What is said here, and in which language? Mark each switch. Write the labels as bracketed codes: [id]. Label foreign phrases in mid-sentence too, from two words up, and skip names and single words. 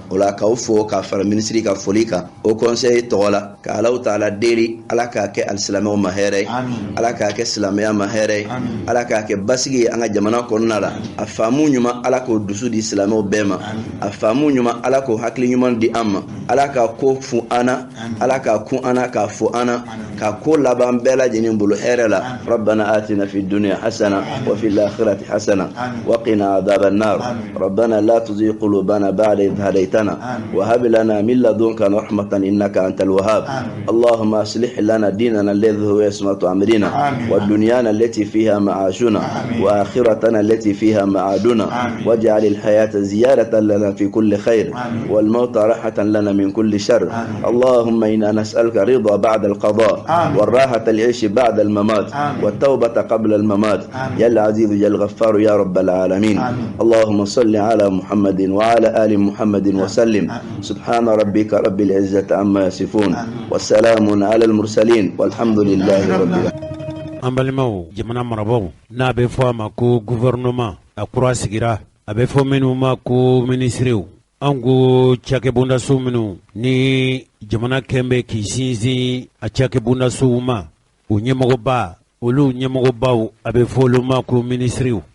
[bm] O la k'aw fo k'a fara minisiri ka foli kan o conseil tɔgɔ la ka Alahu taala deli ala k'a kɛ alisilamɛw ma hɛrɛ ye ala k'a kɛ silamɛya ma hɛrɛ ye ala k'a kɛ basigi ye an ka jamana kɔnɔna la a faamu ɲuman ala k'o dusu di silamɛw bɛɛ ma a faamu ɲuman ala k'o hakili ɲuman di an ma ala k'a ko fu an na ala k'a kun an na k'a fo an na k'a ko laban bɛɛ lajɛlen bolo hɛrɛ la. [ar] ربنا آتنا في الدنيا حسنة وفي الآخرة حسنة وقنا عذاب النار ربنا لا تزغ قلوبنا بعد إذ هديتنا وهب لنا من لدنك رحمة إنك أنت الوهاب. اللهم أصلح لنا ديننا الذي هو عصمة أمرنا ودنيانا التي فيها معاشنا وآخرتنا التي فيها معادنا واجعل الحياة زيادة لنا في كل خير والموت راحة لنا من كل شر. اللهم إنا نسألك الرضا بعد القضاء والراحة العيش بعد الممات والتوبة قبل الممات يا العزيز يا الغفار يا رب العالمين. اللهم صل على محمد وعلى آل محمد وسلم. سبحان ربك رب العزة عما يصفون والسلام على المرسلين والحمد لله رب العالمين. [bm] Ambalimaw jamana marabaw n'a bɛ fɔ a ma ko gouvernement a kura sigira a bɛ fɔ minnu ma ko ministrew an ko cakɛbondaso minnu ni jamana kɛnbɛ k'i sinsin a cakɛbondasow ma o ɲɛmɔgɔba olu ɲɛmɔgɔbaw a bɛ fɔ olu ma ko ministrew